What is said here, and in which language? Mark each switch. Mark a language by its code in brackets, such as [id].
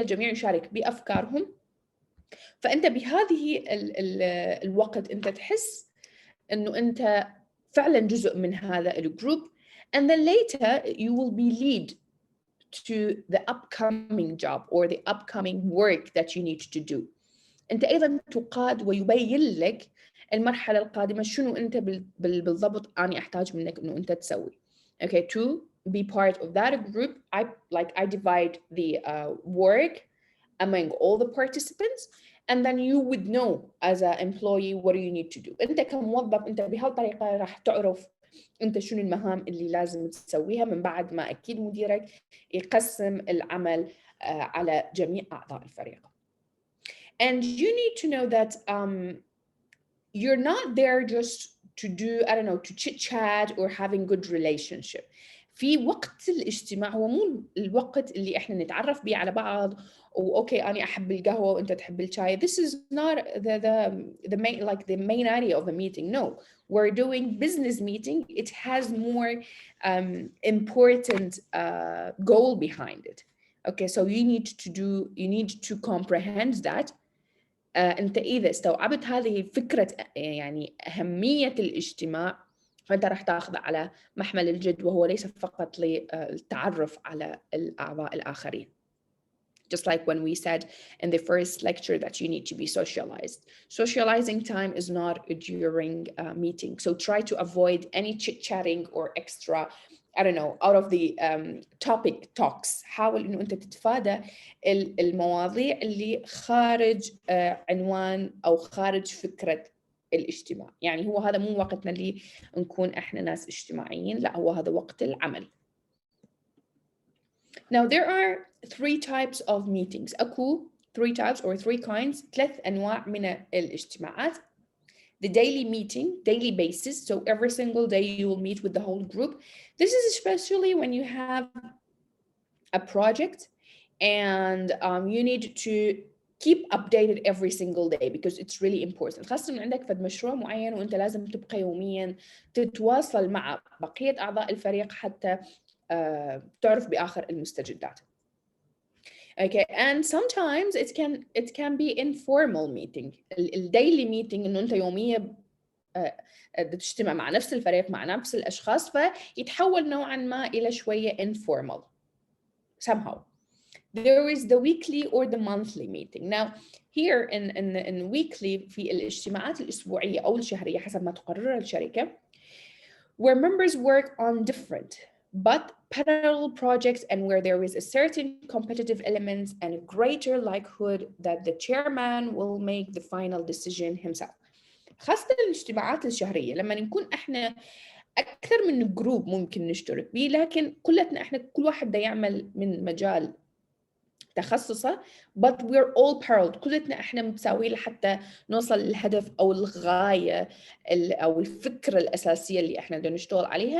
[ar] الجميع يشارك بأفكارهم. فأنت بهذه الوقت أنت تحس أنه أنت فعلا جزء من هذا الجروب. [en] And then later you will be lead to the upcoming job or the upcoming work that you need to do. [ar] أنت أيضا تقاد ويبين لك المرحلة القادمة شنو أنت بالضبط أنا أحتاج منك إنه أنت تسوي. [en] Okay, to be part of that group, I divide the work among all the participants, and then you would know as an employee what do you need to do. [ar] أنت كموظف أنت بهالطريقة راح تعرف أنت شنو المهام اللي لازم تسويها من بعد ما أكيد مديرك يقسم العمل على جميع أعضاء الفريق. [en] And you need to know that you're not there just to do, I don't know, to chit chat or having good relationship. [ar] في وقت الاجتماع هو مو الوقت اللي احنا نتعرف بيه على بعض اوكي انا احب القهوه وانت تحب الشاي. [en] This is not the main, like the main idea of a meeting. No, we're doing business meeting. It has more important goal behind it. Okay, so you need to comprehend that. [ar] أنت إذا استوعبت هذه فكرة يعني أهمية الاجتماع فأنت راح تأخذ على محمل الجد، وهو ليس فقط للتعرف على الأعضاء الآخرين. [en] Just like when we said in the first lecture that you need to be socialized. Socializing time is not during a meeting. So try to avoid any chit-chatting or extra, I don't know, out of the topic talks. [ar] حاول إنه أنت تتفادى المواضيع اللي خارج عنوان أو خارج فكرة الاجتماع. يعني هو هذا مو وقتنا اللي نكون إحنا ناس اجتماعيين، لا هو هذا وقت العمل. [en] Now there are 3 types of meetings. [ar] أكو [en] 3 types or 3 kinds. [ar] 3 أنواع من الاجتماعات. [en] The daily meeting, daily basis. So every single day you will meet with the whole group. This is especially when you have a project and you need to keep updated every single day because it's really important. [ar] خاصة إن عندك فد مشروع معين وأنت لازم تبقى يوميا تتواصل مع بقية أعضاء الفريق حتى تعرف بآخر المستجدات. [en] Okay, and sometimes it can be informal meeting. [ar] الديلي meeting إنه أنت يوميا تجتمع مع نفس الفريق مع نفس الأشخاص فيتحول نوعا ما إلى شوية [en] informal somehow. There is the weekly or the monthly meeting. Now here in weekly [ar] في الاجتماعات الأسبوعية أو الشهرية حسب ما تقررها الشركة [en] where members work on different but parallel projects and where there is a certain competitive elements and a greater likelihood that the chairman will make the final decision himself. [ar] خاصة الاجتماعات الشهرية لما نكون احنا أكثر من جروب ممكن نشترك بيه، لكن كلتنا احنا كل واحد دا يعمل من مجال تخصصه [en] but we're all parallel. [ar] كلتنا احنا متساويين لحتى نوصل للهدف او الغايه او الفكره الاساسيه اللي احنا بدنا نشتغل عليها.